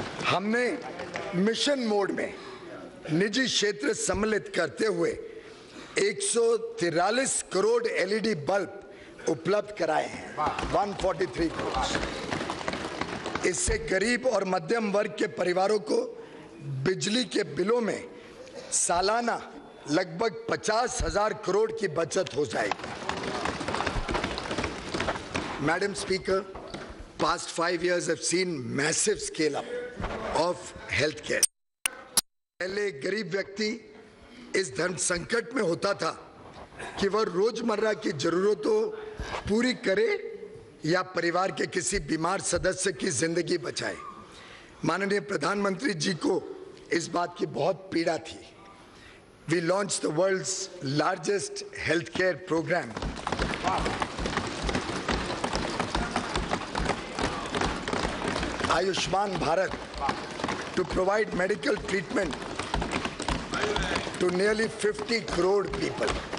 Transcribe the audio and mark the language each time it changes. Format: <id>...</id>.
<hi>हमने mission mode में निजी क्षेत्र सम्मिलित करते हुए 143 करोड़ एलईडी बल्ब उपलब्ध कराए हैं, 143 करोड़। इससे गरीब और मध्यम वर्ग के परिवारों को बिजली के बिलों में सालाना लगभग 50,000 करोड़ की बचत हो जाएगी।</hi> <en>Madam Speaker, past 5 years have seen massive scale up of healthcare.</en> <hi>पहले गरीब व्यक्ति इस धन संकट में होता था कि वह रोजमर्रा की जरूरतों पूरी करे या परिवार के किसी बीमार सदस्य की जिंदगी बचाए। माननीय प्रधानमंत्री जी को इस बात की बहुत पीड़ा थी।</hi> <en>We launched the world's largest healthcare program. Ayushman Bharat, to provide medical treatment to nearly 50 crore people.</en>